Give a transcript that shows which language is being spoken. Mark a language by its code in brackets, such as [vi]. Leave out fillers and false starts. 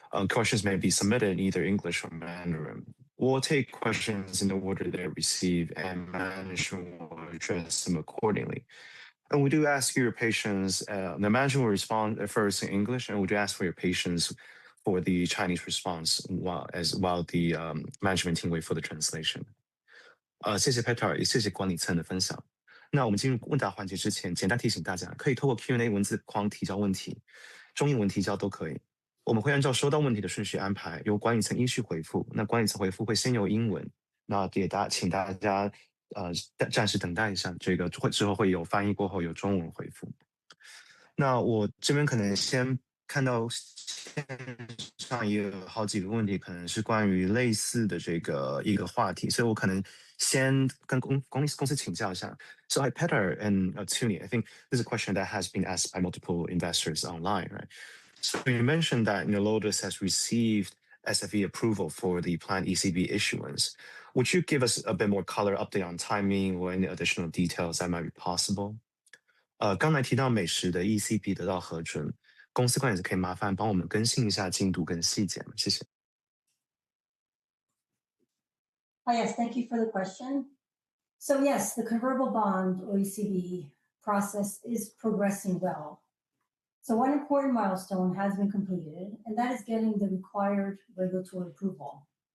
[en] Questions may be submitted in either English or Mandarin. We'll take questions in the order they're received, and management will address them accordingly. And we do ask your patience. The management will respond first in English, and we do ask for your patience for the Chinese response while the management team wait for the translation. [zh] 谢谢 Petar， 也谢谢管理层的分享。那我们进入问答环节之前，简单提醒大家，可以透过 Q&A 文字框提交问题，中英文提交都可以。我们会按照收到问题的顺序安排，由管理层依序回复。那管理层回复会先由英文，那请大家暂时等待一下，这个之后会有翻译过后有中文回复。那我这边可能先看到线上也有好几个问题，可能是关于类似的这个一个话题，所以我可能先跟公司请教一下。 [en] So hi Petar and Tuni, I think this is a question that has been asked by multiple investors online, right? So you mentioned that Lotus has received SFE approval for the planned ECB issuance. Would you give us a bit more color update on timing or any additional details that might be possible? [zh] 刚才提到美食的 ECB 得到核准，公司管理层可以麻烦帮我们更新一下进度跟细节吗？谢谢。 [en] Yes, thank you for the question. So yes, the convertible bond or ECB process is progressing well. So one important milestone has been completed, and that is getting the required regulatory approval.